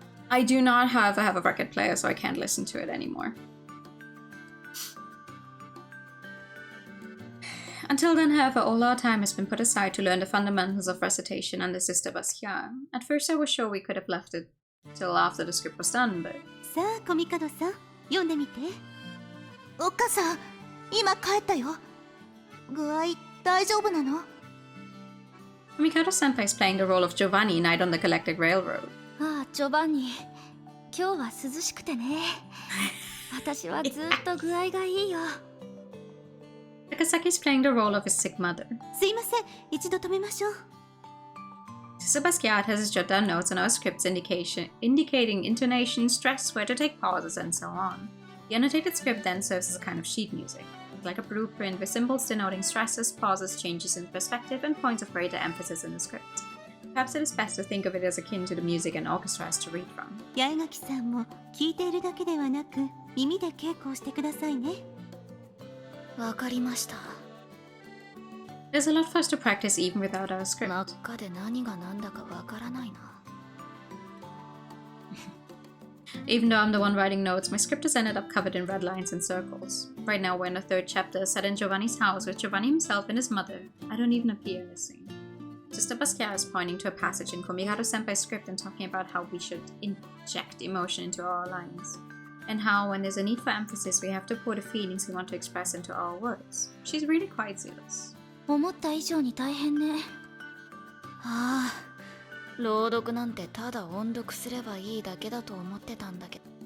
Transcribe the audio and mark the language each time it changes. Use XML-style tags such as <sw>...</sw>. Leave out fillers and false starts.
<en>I do not have a record player, so I can't listen to it anymore. Until then, however, all our time has been put aside to learn the fundamentals of recitation and the Sister Basquiat. At first I was sure we could have left it till after the script was done, but...</en> <ja>さあコミカドさん、読んでみて。お母さん、今帰ったよ。具合大丈夫なの？</ja> <en>Mikado-senpai is playing the role of Giovanni, Knight on the Galactic Railroad.</en> <ja>ああ、ジョバンニ。今日は涼しくてね。私はずっと具合がいいよ。</ja> <en>Takasaki is playing the role of his sick mother.</en> <ja>すいません、一度止めましょう。</ja> <en>Sister Basquiat has us jot down notes on our scripts indicating intonation, stress, where to take pauses, and so on. The annotated script then serves as a kind of sheet music, like a blueprint with symbols denoting stresses, pauses, changes in perspective, and points of greater emphasis in the script. Perhaps it is best to think of it as akin to the music an orchestra has to read from.</en> <ja>八重垣さんも聞いているだけではなく耳で稽古をしてくださいね。わかりました。</ja> <en>There's a lot for us to practice even without our</en> <ja>真</ja> <en>script.</en> <ja>っ赤で何が何だかわからないな。</ja> <en>Even though I'm the one writing notes, my script has ended up covered in red lines and circles. Right now we're in the third chapter, set in Giovanni's house with Giovanni himself and his mother. I don't even appear in the scene. Sister Basquiat is pointing to a passage in Komigado-senpai's script and talking about how we should inject emotion into our lines. And how, when there's a need for emphasis, we have to pour the feelings we want to express into our words. She's really quite zealous.</en> <ja>思った以上に大変ね。ああ、朗読なんてただ音読すればいいだけだと思ってたんだけど。</ja>